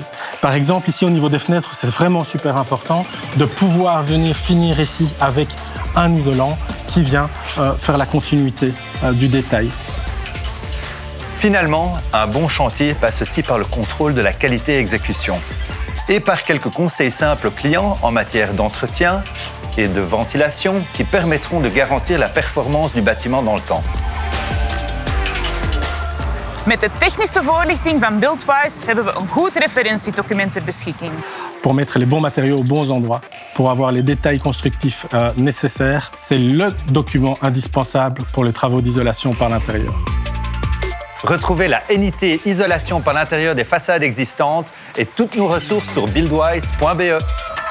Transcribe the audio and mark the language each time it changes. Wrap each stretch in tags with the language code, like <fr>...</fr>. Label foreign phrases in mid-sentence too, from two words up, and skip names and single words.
<fr>Par exemple, ici au niveau des fenêtres, c'est vraiment super important de pouvoir venir finir ici avec un isolant qui vient faire la continuité du détail. Finalement, un bon chantier passe aussi par le contrôle de la qualité exécution. et par quelques conseils simples aux clients en matière d'entretien et de ventilation qui permettront de garantir la performance du bâtiment dans le temps.</fr> <nl>Met de technische voorlichting van Buildwise hebben we een goed referentiedocument ter beschikking.</nl> <fr>Pour mettre les bons matériaux aux bons endroits, pour avoir les détails constructifs nécessaires, c'est le document indispensable pour les travaux d'isolation par l'intérieur. Retrouvez la NIT isolation par l'intérieur des façades existantes et toutes nos ressources sur buildwise.be.</fr>